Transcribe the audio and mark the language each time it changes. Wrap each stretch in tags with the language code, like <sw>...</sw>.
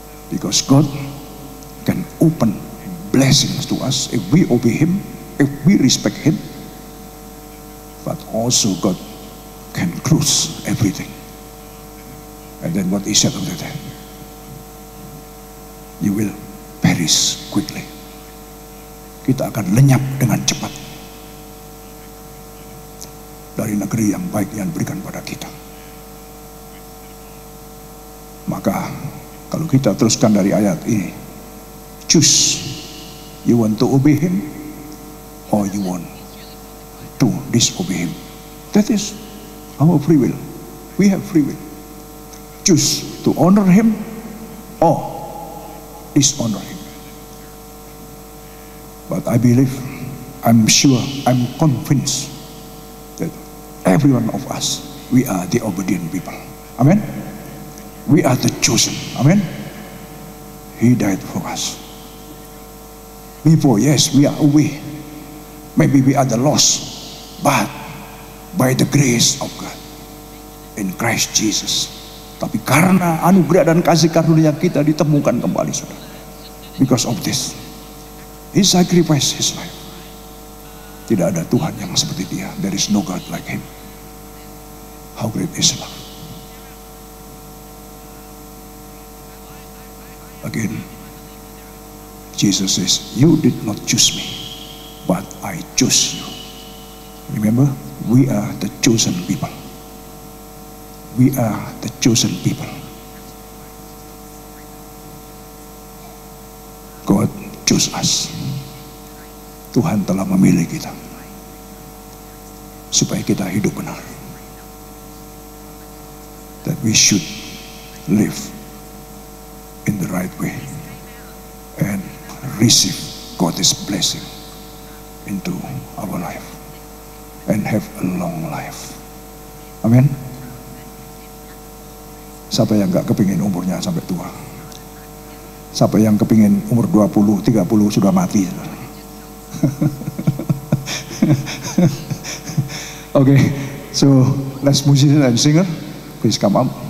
<en>Because God can open blessings to us if we obey him, if we respect him. But also God can close everything. And then what he said after that? You will perish quickly.</en> <id>Kita akan lenyap dengan cepat dari negeri yang baik yang diberikan pada kita. Maka kalau kita teruskan dari ayat ini,</id> <en>choose, you want to obey him or you want to disobey him. That is our free will. We have free will. Choose to honor him or dishonor him. But I believe, I'm sure, I'm convinced that every one of us, we are the obedient people. Amen. We are the chosen. Amen. He died for us. Before, yes, we are away. Maybe we are the lost, but by the grace of God in Christ Jesus.</en> <id>Tapi karena anugerah dan kasih karunia kita ditemukan kembali, saudara.</id> <en>Because of this, he sacrificed his life.</en> <id>Tidak ada Tuhan yang seperti dia.</id> <en>There is no God like him. How great is love. Again, Jesus says, you did not choose me, but I chose you. Remember, we are the chosen people. We are the chosen people. God chose us.</en> <id>Tuhan telah memilih kita supaya kita hidup benar.</id> <en>That we should live in the right way and receive God's blessing into our life and have a long life.</en> <id>Amin. Siapa yang gak kepingin umurnya sampai tua? Siapa yang kepingin umur 20, 30 sudah mati?</id> <en>Okay, so let's musician and singer, please come up.</en>